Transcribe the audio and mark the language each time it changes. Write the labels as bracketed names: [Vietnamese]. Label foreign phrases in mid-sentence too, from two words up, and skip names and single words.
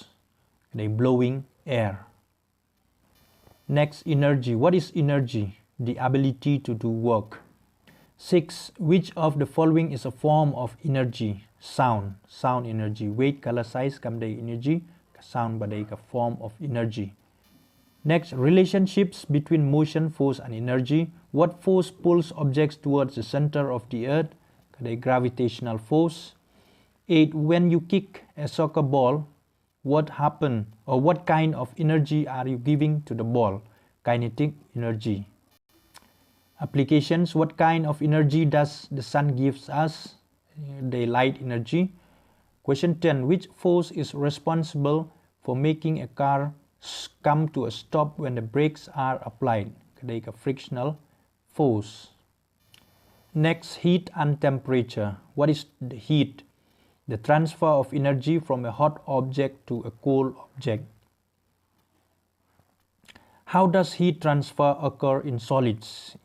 [English] Blowing air. Next, energy. What is energy? The ability to do work. 6, which of the following is a form of energy? Sound. Sound energy. Weight, color, size, kamday energy. Sound [Khasi] badai ka [English] form of energy. Next, relationships between motion, force, and energy. What force pulls objects towards the center of the earth? Kadai gravitational force. 8, when you kick a soccer ball, what happen or what kind of energy are you giving to the ball? Kinetic energy. Applications, what kind of energy does the sun gives us? The light energy. Question 10, which force is responsible for making a car come to a stop when the brakes are applied? [Khasi] Kadai ka [English] frictional force. Next, heat and temperature. What is the heat? The transfer of energy from a hot object to a cold object. How does heat transfer occur in solids?